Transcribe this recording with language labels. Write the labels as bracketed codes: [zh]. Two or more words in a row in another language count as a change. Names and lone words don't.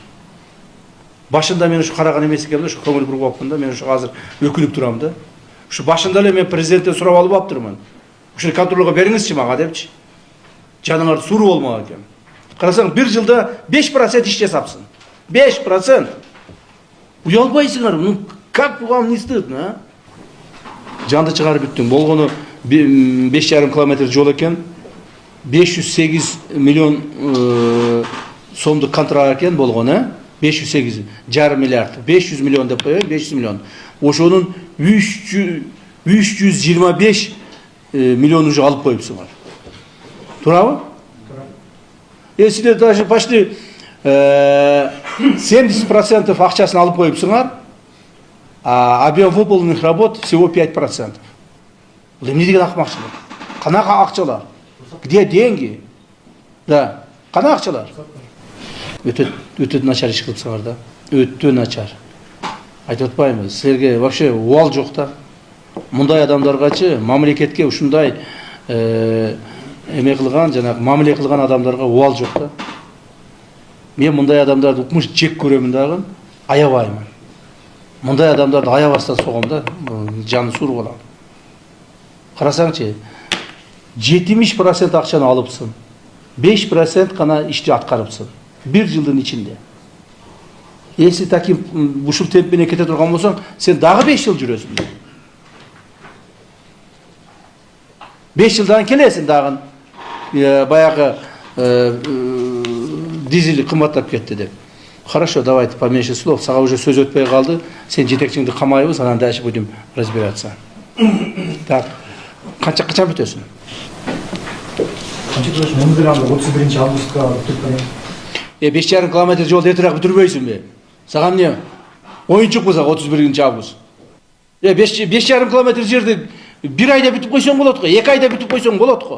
[ky] Башында мен ушу караган эмес экенмин, ушу көңүл буруп алыпмын да, мен ушу азыр өкүлүп турам да. Ушу башында эле мен президенттен сурап алып аптырмын. Ушуну контролго бериңизчи мага депчи. Жаныңар сууру болмак экен. Карасаң, бир жылда 5% иш жасапсың. 5%. Уялбайсыңар, [ru] ну как вам не стыдно, а? [ky] Жанды чыгарып бүттүң. Болгону 5,5 километр жол экен. 508 миллион сомдук контракт экен болгону, 508,5 миллиард. 500 миллион деп коёюн, 500 миллион. Ошонун 325 миллион уже алып коюпсуңар. Турабы? Силер [ru] даже почти [ky] 70% акчасын алып коюпсуңар, [ru] а объем выполненных работ всего 5%. [ky] Бул эмне деген акмакчылык? Канака акчалар? [ru] Где деньги? [ky] Да, кана акчалар? Өтө начар иш кылыпсыңар да. Өтө начар. Айтып атпаймынбы, силерге вообще убал жок да. Мындай адамдаргачы, мамлекетке ушундай эме кылган, жанагы мамиле кылган адамдарга убал жок да. Мен мындай адамдарды укмуш жек көрөмүн дагы, аябаймын. Мындай адамдарды аябастан согом да, жаны суур болот. Карасаңчы, 70% акчаны алыпсың. 5% гана ишти аткарыпсың. Bir жылдын ичинде. [ru] Если таким [ky] ушул темп менен кете турган болсоң, сен дагы 5 жыл жүрөсүң. 5 жылдан келесиң дагы. Баягы дизель кымбаттап кетти деп. [ru] Хорошо, давайте поменьше слов. [ky] Сага уже сөз өтпөй калды. Сен жетекчиңди камайбыз, анан [ru] дальше будем разбираться. Так. [ky] Качан бүтөсүң? Канча бүтөсүң? 31-августка бүтүп 5,5 километр жол эртерээк бүтүрбөйсүңбү? Сага эмне? Оюнчукпу сага 31-август. 5,5 километр жерди 1 айда бүтүп койсоң болот го, 2 айда бүтүп койсоң болот го.